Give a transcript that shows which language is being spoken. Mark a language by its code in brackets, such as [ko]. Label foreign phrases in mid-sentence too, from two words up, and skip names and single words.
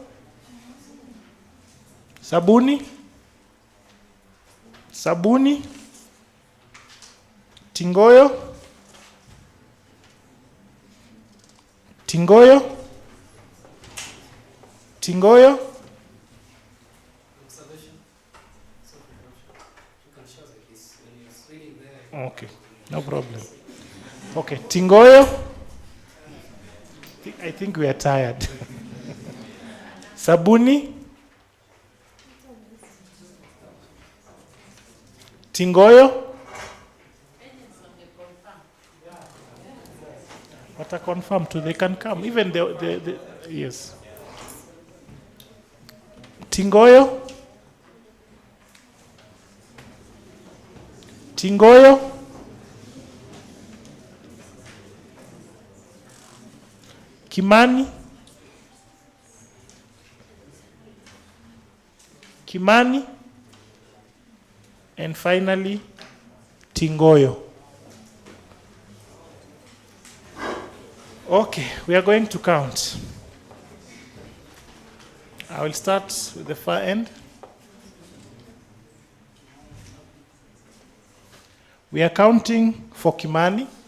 [en] Sabuni. Sabuni. Tingoyo. Tingoyo. Tingoyo. Okay, no problem. Okay, Tingoyo. I think we are tired. Sabuni. Tingoyo. What I confirm too, they can come. Even the yes. Tingoyo. Tingoyo. Kimani. Kimani. And finally, Tingoyo. Okay, we are going to count. I will start with the far end. We are counting for Kimani.